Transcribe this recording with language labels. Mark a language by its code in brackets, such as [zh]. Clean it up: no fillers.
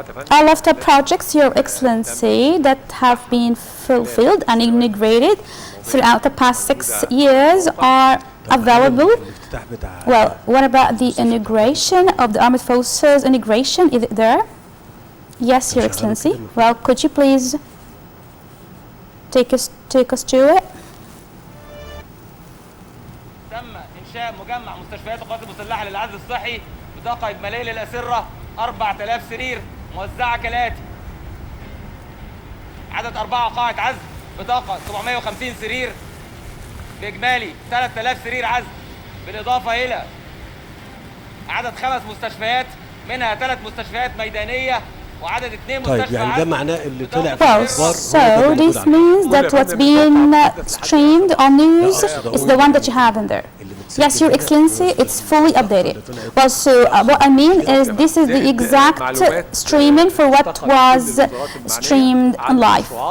[en] All of the projects, Your Excellency, that have been fulfilled and integrated throughout the past 6 years are available. Well, what about the integration of the Armed Forces integration? Is it there? Yes, Your Excellency. Well, could you please take us to it? [ar] إنشاء مجمع مستشفيات القوات المسلحة للعزل الصحي بطاقة إجمالية للأسرة 4000 سرير موزعة كالآتي: عدد 4 قاعة عزل بطاقة 750 سرير بإجمالي 3000 سرير عزل، بالإضافة إلى عدد 5 مستشفيات منها 3 مستشفيات ميدانية. طيب يعني ده معناه اللي طلع في [en] Well, so this means that what's being streamed on news is the one that you have in there. Yes, Your Excellency, it's fully updated. Well, so what I mean is this is the exact streaming for what was streamed live.